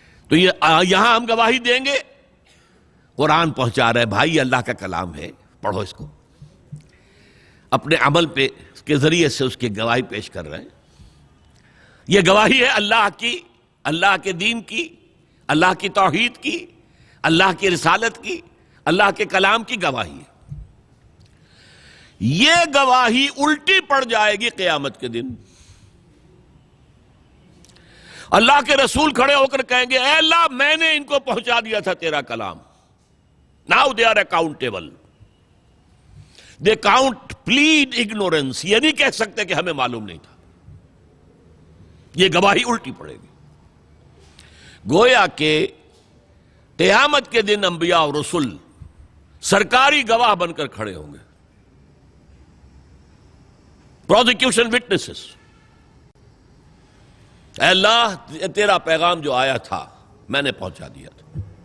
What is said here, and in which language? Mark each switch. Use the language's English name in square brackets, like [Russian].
[Urdu] تو یہاں ہم گواہی دیں گے، قرآن پہنچا رہے بھائی یہ اللہ کا کلام ہے، پڑھو اس کو، اپنے عمل پہ اس کے ذریعے سے اس کی گواہی پیش کر رہے ہیں۔ یہ گواہی ہے اللہ کی، اللہ کے دین کی، اللہ کی توحید کی، اللہ کی رسالت کی، اللہ کے کلام کی گواہی ہے۔ یہ گواہی الٹی پڑ جائے گی قیامت کے دن۔ اللہ کے رسول کھڑے ہو کر کہیں گے، اے اللہ میں نے ان کو پہنچا دیا تھا تیرا کلام۔ [English] Now they are accountable. They can't plead ignorance. [Urdu] یہ نہیں کہہ سکتے کہ ہمیں معلوم نہیں تھا۔ یہ گواہی الٹی پڑے گی۔ گویا کہ قیامت کے دن انبیاء اور رسول سرکاری گواہ بن کر کھڑے ہوں گے، پروزیکیوشن وٹنسز۔ اے اللہ تیرا پیغام جو آیا تھا میں نے پہنچا دیا تھا۔